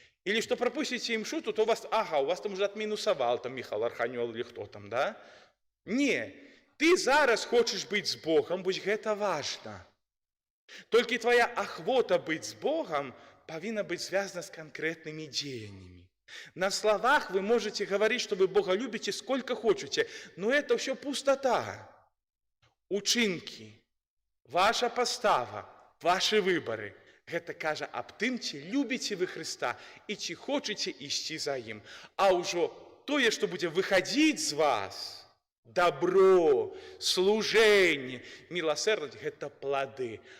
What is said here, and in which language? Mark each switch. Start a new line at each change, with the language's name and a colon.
Belarusian: Или што прапусціце імшу, то у вас, у вас там уже адмінусавал там Міхал Арханёл или хто там, да? Не, ты зараз хочаш быць з Богом, вось гэта важна. Толькі твоя ахвота быць з Богом павінна быць звязана з канкрэтнымі дзеяннямі.
Russian: На словах вы можете говорить, что вы Бога любите сколько хочете, но это все пустота.
Belarusian: Учынкі, ваша пастава, ваши выборы. Гэта кажа аб тым, ці любіце вы Христа і ці хочаце ісці за ім. А ўжо тое, што будзе выхадзіць з вас, добро, служэнне, міласэрнасць, гэта плады.